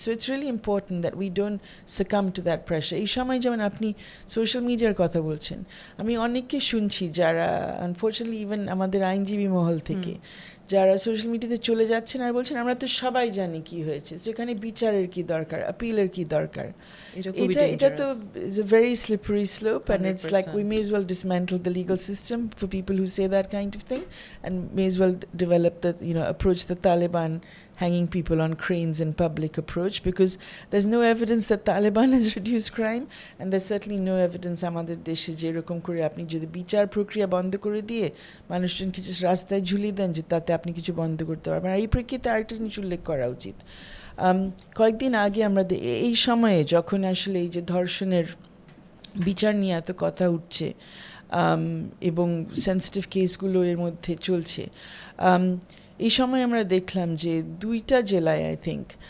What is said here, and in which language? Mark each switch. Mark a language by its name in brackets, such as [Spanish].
[English] So it's really important that we don't succumb to that pressure. [Bangla] এই সময় যেমন আপনি সোশ্যাল মিডিয়ার কথা বলছেন, আমি অনেককে শুনছি যারা [English] unfortunately even [Bangla] আমাদের আইনজীবী মহল থেকে যারা সোশ্যাল মিডিয়াতে চলে যাচ্ছেন আর বলছেন আমরা তো সবাই জানি কি হয়েছে, যেখানে বিচারের কি দরকার, আপিলের কি দরকার। এটা তো [English] is a very slippery slope, and it's like we may as well dismantle the legal system for people who say that kind of thing, and may as well develop the, approach the Taliban hanging people on cranes in public approach, because there's no evidence that Taliban has reduced crime, and there's certainly no evidence [Bangla] আমাদের দেশে যেরকম করে আপনি যদি বিচার প্রক্রিয়া বন্ধ করে দিয়ে মানুষজনকে [English] just [Bangla] রাস্তায় ঝুলিয়ে দেন যে তাতে আপনি কিছু বন্ধ করতে পারবেন। আর এই প্রেক্ষিতে আরেকটা জিনিস উল্লেখ করা উচিত, কয়েকদিন আগে আমরা এই সময়ে যখন আসলে এই যে ধর্ষণের বিচার নিয়ে এত কথা উঠছে এবং সেন্সিটিভ কেসগুলো এর মধ্যে চলছে, এই সময় আমরা দেখলাম যে দুইটা জেলায় [English] I think